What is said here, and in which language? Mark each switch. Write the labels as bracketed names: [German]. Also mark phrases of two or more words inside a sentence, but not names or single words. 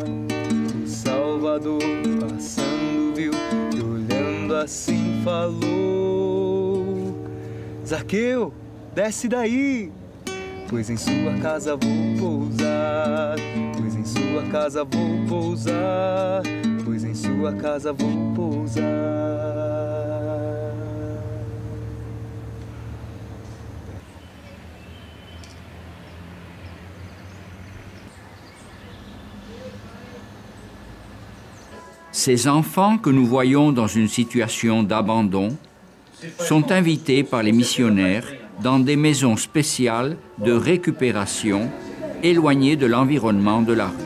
[Portuguese] O Salvador passando viu e olhando assim falou: Zaqueu, desce daí, pois em sua casa vou pousar. Pois em sua casa vou pousar. Pois em sua casa vou pousar. [French] Ces enfants que nous voyons dans une situation d'abandon sont invités par les missionnaires dans des maisons spéciales de récupération éloignées de l'environnement de la rue.